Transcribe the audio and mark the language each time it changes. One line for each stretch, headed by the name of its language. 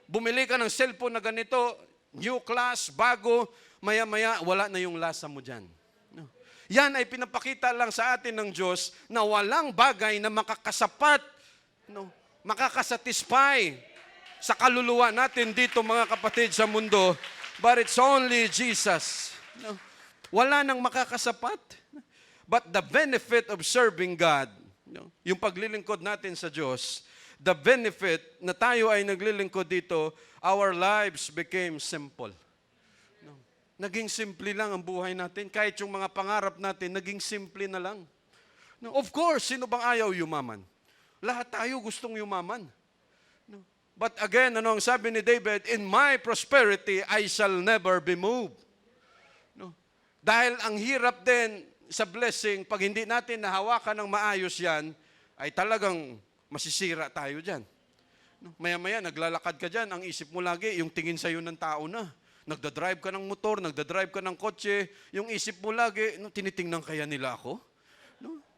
Filipino: Bumili ka ng cellphone na ganito, new class, bago, maya-maya, wala na yung lasa mo dyan. Yan ay pinapakita lang sa atin ng Diyos na walang bagay na makakasapat, no, makakasatisfy sa kaluluwa natin dito, mga kapatid, sa mundo,
English: But it's only Jesus. No?
Filipino: Wala nang makakasapat.
English: But the benefit of serving God, no?
Filipino: Yung paglilingkod natin sa Diyos,
English: the benefit
Filipino: na tayo ay naglilingkod dito,
English: our lives became simple. No?
Filipino: Naging simple lang ang buhay natin. Kahit yung mga pangarap natin, naging simple na lang. No?
English: Of course,
Filipino: sino bang ayaw yumaman? Lahat tayo gustong yumaman. No?
English: But again,
Filipino: ano ang sabi ni David?
English: In my prosperity, I shall never be moved. No?
Filipino: Dahil ang hirap din sa blessing, pag hindi natin nahawakan ng maayos yan, ay talagang masisira tayo dyan. No? Maya-maya, naglalakad ka dyan, ang isip mo lagi, yung tingin sa'yo ng tao na. Nagdadrive ka ng motor, nagdadrive ka ng kotse, yung isip mo lagi, no, tinitingnan kaya nila ako? No?